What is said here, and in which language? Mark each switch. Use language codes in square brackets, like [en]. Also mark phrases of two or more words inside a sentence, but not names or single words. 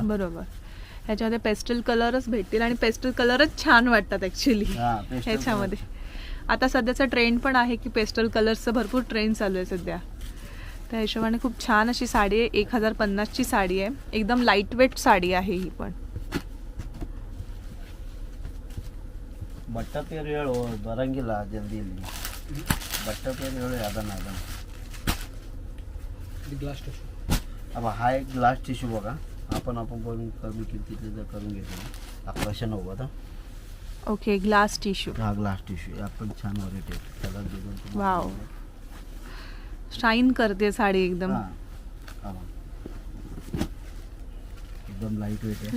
[mr] बरोबर, ह्याच्यामध्ये पेस्टल कलरच भेटतील आणि पेस्टल कलरच छान वाटतात ऍक्च्युली हा, pastel ह्याच्यामध्ये. आता सध्याचा ट्रेंड पण आहे की पेस्टल कलर्सचं भरपूर ट्रेंड चालू आहे सध्या. त्या हिशोबाने खूप छान अशी साडी आहे. 1050ची साडी आहे, एकदम लाईट वेट साडी आहे ही पण. [kn] ಬಟ್ಟ ಪೇರು ಹೇಳು ಬರಂಗಿಲ್ಲ ಜಲ್ದಿ ಇಲ್ಲಿ. ಬಟ್ಟ ಪೇರು ಹೇಳು ಅದನ್ನ [mr] ग्लास टिश्यू. अब हा एक ग्लास टिश्यू बघा, आपण बोलून कमी किमतीतले जर करून घेतले 1190. ओके, ग्लास टिश्यू. हा ग्लास टिश्यू, यात पण छान व्हरायटी आहे, कलर डिझाईन. वाव, शाईन करते साडी एकदम. एकदम लाईट वेट आहे.